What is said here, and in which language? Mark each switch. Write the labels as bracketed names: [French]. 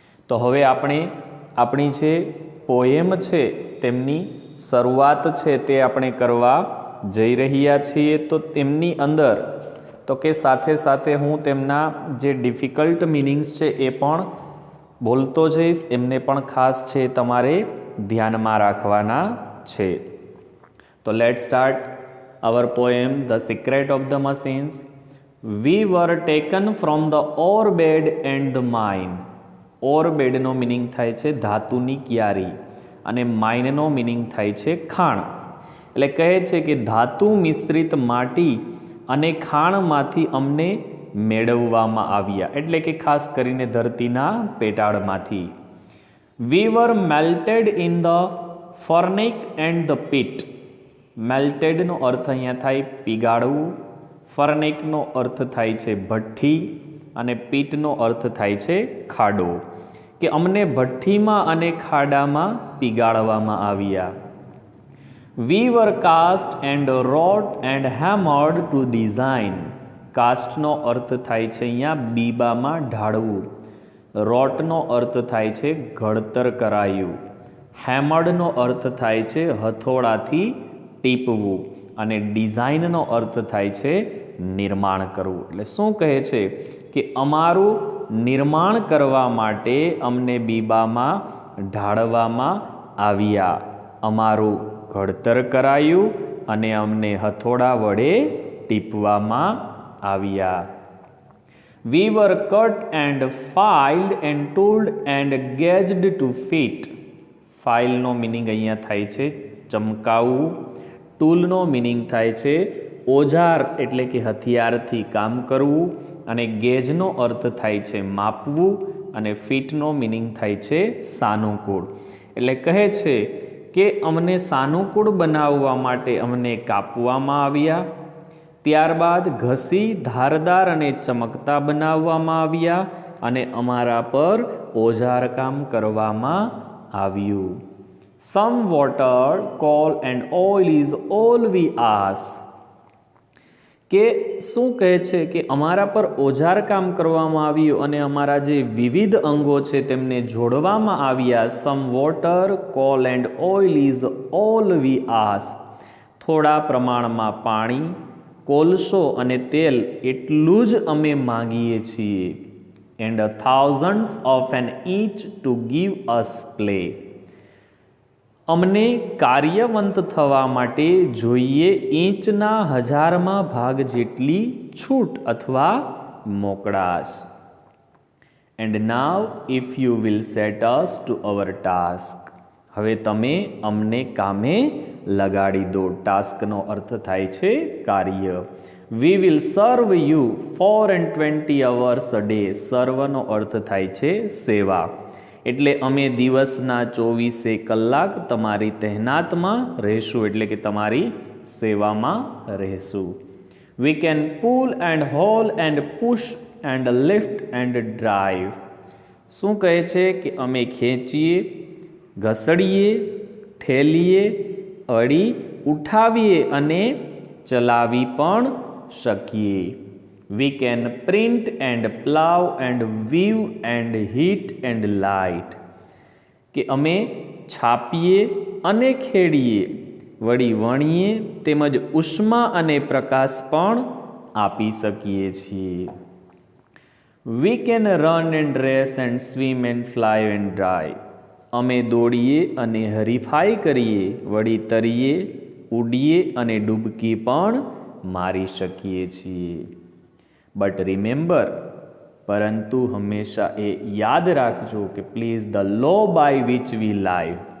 [Gujarati] તો હવે આપણે આપણી જે પોએમ છે તેમની શરૂઆત છે તે આપણે કરવા જઈ રહ્યા છીએ. તો તેમની અંદર તો કે સાથે સાથે હું તેમના જે ડિફિકલ્ટ મિનિંગ્સ છે એ પણ બોલતો જઈશ, એમને પણ ખાસ છે તમારે ધ્યાનમાં રાખવાના છે. [English] તો let start our poem The Secret of the Machines. We were taken from the ore bed and the mine. [Gujarati] ore bed no meaning થાય છે ધાતુની ક્યારી અને માઇન નો મિનિંગ થાય છે ખાણ. એટલે કહે છે કે ધાતુ મિશ્રિત માટી અને ખાણમાંથી અમને મેળવવામાં આવ્યા એટલે કે ખાસ કરીને ધરતીના પેટાળમાંથી. [English] We were melted in the furnace and the pit. [Gujarati] મેલ્ટેડનો અર્થ અહીંયા થાય પીગાળવું, ફર્નેકનો અર્થ થાય છે ભઠ્ઠી અને પીટનો અર્થ થાય છે ખાડો. કે અમને ભઠ્ઠીમાં અને ખાડામાં પીગાળવામાં આવ્યા. [English] We were cast and wrought and hammered to design. [Gujarati] કાસ્ટનો અર્થ થાય છે અહીંયા બીબામાં ઢાળવું, રોટનો અર્થ થાય છે ઘડતર કરાયું, હેમર્ડનો અર્થ થાય છે હથોડાથી ટીપવું અને ડિઝાઇનનો અર્થ થાય છે નિર્માણ કરવું. એટલે શું કહે છે કે અમારું નિર્માણ કરવા માટે અમને બીબામાં ઢાળવામાં આવ્યા, અમારું ઘડતર કરાયું અને અમને હથોડા વડે ટીપવામાં આવ્યા. [English] We were cut and filed and tooled and gauged to fit. [Gujarati] ફાઇલનો મિનિંગ અહીંયા થાય છે ચમકાવવું, ટૂલનો મિનિંગ થાય છે ઓજાર એટલે કે હથિયારથી કામ કરવું અને ગેજનો અર્થ થાય છે માપવું અને ફિટનો મિનિંગ થાય છે સાનુકૂળ. એટલે કહે છે કે અમને સાનુકૂળ બનાવવા માટે અમને કાપવામાં આવ્યા, ત્યારબાદ ઘસી ધારદાર અને ચમકતા બનાવવામાં આવ્યા અને અમારા પર ઓજારકામ કરવામાં આવ્યું. [English] Some water, coal and oil is all we ask. [Gujarati] કે શું કહે છે કે અમારા પર ઓજારકામ કરવામાં આવ્યું અને અમારા જે વિવિધ અંગો છે તેમને જોડવામાં આવ્યા. [English] Some water, coal and oil is all we ask. [Gujarati] થોડા પ્રમાણમાં પાણી, કોલસો અને તેલ એટલું જ અમે માંગીએ છીએ. [English] And thousands of an each to give us play. [Gujarati] અમને કાર્યવંત થવા માટે જોઈએ ઇંચના 1000માં ભાગ જેટલી છૂટ અથવા મોકળાશ. [English] And now if you will set us to our task. [Gujarati] હવે તમે અમને કામે લગાડી દો. ટાસ્કનો અર્થ થાય છે કાર્ય. [English] We will serve you 24 hours a day. [Gujarati] સર્વનો અર્થ થાય છે સેવા. એટલે અમે દિવસના 24 કલાક તમારી તહેનાતમાં રહેશું, એટલે કે તમારી સેવામાં રહેશું. [English] We can pull and haul and push and lift and drive. [Gujarati] શું કહે છે કે અમે ખેંચીએ, ઘસડીએ, ઠેલીએ, અડી, ઉઠાવીએ અને ચલાવી પણ શકીએ. [English] We can print and plow and weave and heat and light. [Gujarati] કે અમે છાપીએ અને ખેડીએ, વળી વણીએ તેમજ ઉષ્મા અને પ્રકાશ પણ આપી શકીએ છીએ. [English] We can run and race and swim and fly and dry. [Gujarati] અમે દોડીએ અને હરીફાઈ કરીએ, વળી તરીએ, ઉડીએ અને ડૂબકી પણ મારી શકીએ છીએ. [English] but remember, [Gujarati] પરંતુ હંમેશા એ યાદ રાખજો કે [English] Please the law by which we live.